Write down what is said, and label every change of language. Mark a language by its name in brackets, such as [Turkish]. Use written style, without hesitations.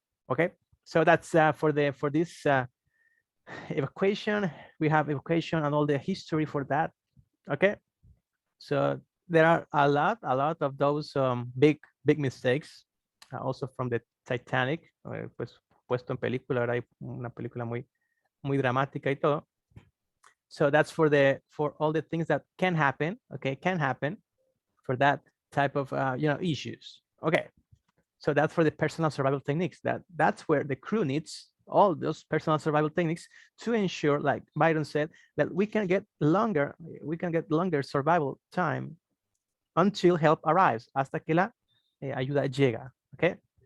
[English] Okay, so that's for this evacuation. We have evacuation and all the history for that. Okay, so there are a lot of those big mistakes, also from the Titanic. [Spanish] Pues puesto en película, ahora hay una película muy dramática y todo. [English] So that's for all the things that can happen. Okay, can happen for that type of issues. Okay. So that's for the personal survival techniques. That's where the crew needs all those personal survival techniques to ensure, like Byron said, that we can get longer survival time until help arrives, [Spanish] hasta que la ayuda llega. [English] Okay.